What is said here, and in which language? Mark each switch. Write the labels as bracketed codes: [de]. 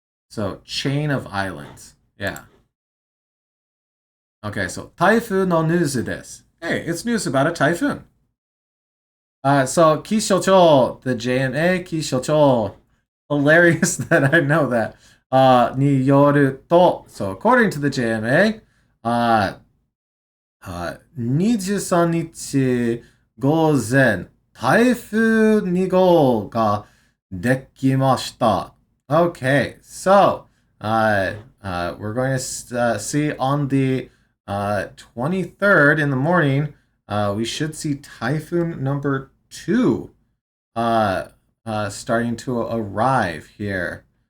[en] So, chain of islands. Yeah. Okay, so, [ja] Taifu no Nuzu desu. [en] Hey, it's news about a typhoon. So Kishocho, the JMA Kishocho. Hilarious that I know that. [ja] Ni yoru to. [en] So according to the JMA, [ja] 23日午前、台風2号ができました。 [en] Okay, so we're going to see on the 23rd in the morning, we should see typhoon number 2 starting to arrive here.